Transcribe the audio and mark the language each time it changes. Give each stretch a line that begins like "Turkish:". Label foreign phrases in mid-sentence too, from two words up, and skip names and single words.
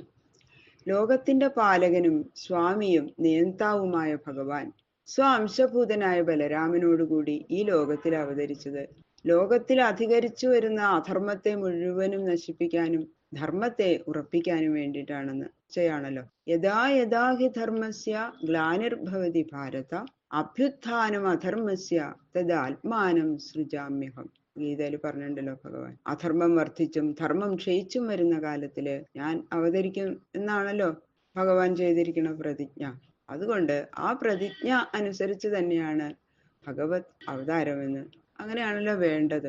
Malayalam: ലോകത്തിന്റെ പാലകനും സ്വാമിയും നിയന്താവുമായ ഭഗവാൻ സ്വാംശഭൂതനായ ബലരാമനോടുകൂടി ഈ ലോകത്തിൽ അവതരിച്ചത് ലോകത്തിൽ അധികരിച്ചു വരുന്ന അധർമ്മത്തെ മുഴുവനും നശിപ്പിക്കാനും ധർമ്മത്തെ ഉറപ്പിക്കാനും വേണ്ടിയിട്ടാണെന്ന് ചെയ്യാണല്ലോ.
Sanskrit: യഥാ യഥാ ഹി ധർമ്മസ്യ ഗ്ലാനിർഭവതി ഭാരത അഭ്യുത്ഥാനം അധർമ്മസ്യ തദാത്മാനം സൃജാമ്യഹം.
Malayalam: ഗീതയിൽ പറഞ്ഞിട്ടുണ്ടല്ലോ ഭഗവാൻ. അധർമ്മം വർദ്ധിച്ചും ധർമ്മം ക്ഷയിച്ചും വരുന്ന കാലത്തില് ഞാൻ അവതരിക്കും എന്നാണല്ലോ ഭഗവാൻ ചെയ്തിരിക്കുന്ന പ്രതിജ്ഞ. അതുകൊണ്ട് ആ പ്രതിജ്ഞ അനുസരിച്ച് തന്നെയാണ് ഭഗവത് അവതാരമെന്ന്, അങ്ങനെയാണല്ലോ വേണ്ടത്.